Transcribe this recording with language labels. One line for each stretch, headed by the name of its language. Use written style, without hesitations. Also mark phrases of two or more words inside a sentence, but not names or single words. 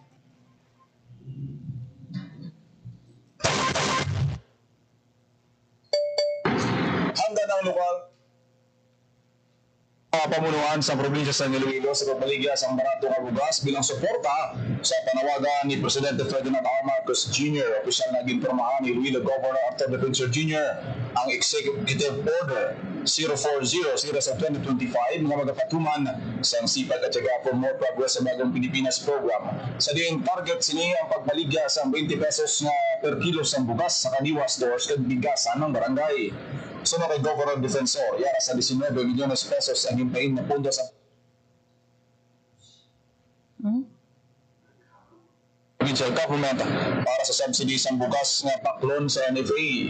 Hiligaynon: Handa ng lokal pamunuan sa probinsya sa Iloilo sa pagbaligya sa barato nga bugas bilang suporta sa panawagan ni Presidente Ferdinand R. Marcos Jr. Opisyal na ginpormahan ni Iloilo Governor Arthur Defensor Jr. ang Executive Order 040 sa 2025 nga magapatuman sa sipag at tiyaga for more progress sa Bagong Pilipinas program. Sa diing target sini ang pagbaligya sa 20 pesos nga per kilo sa bugas sa kaniwa stores kag bigasan ng barangay. Sunod kay Governor Defensor, yara sa 19 milyones pesos ang himpain na pondo sa
English: provincial government
Hiligaynon: para sa subsidy sa bugas nga paklon sa NFA.